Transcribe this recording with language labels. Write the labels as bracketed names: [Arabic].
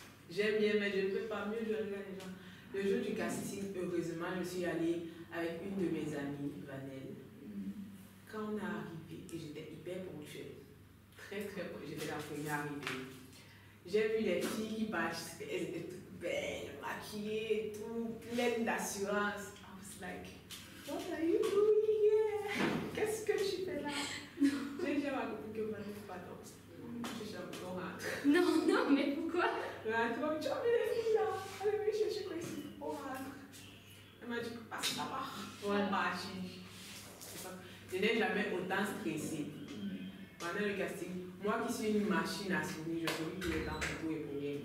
[French] J'aime bien, mais je ne peux pas. Mieux, je regarde les gens. Le jour du casting, heureusement, je suis allée avec une de mes amies, Vanelle. Quand on est arrivé, et j'étais hyper ponctuelle, très très ponctuelle, j'étais la première arrivée. J'ai vu les filles qui participaient, elles étaient toutes belles, maquillées, tout, pleines d'assurance. [English] I was like, what are you doing here? [French] Qu'est-ce que tu fais là? J'ai dit à ma copine que Vanelle, pardon. Je suis un peu rentre. Non, non, mais pourquoi? Rentre, tu as vu les filles là? Allez, oui, je suis ici. On rentre. Elle m'a dit, passe là-bas. Voilà. On marche. Je n'ai jamais autant stressé. Pendant le casting, moi qui suis une machine à sourire, je souris tout le temps pour tout et pour rien.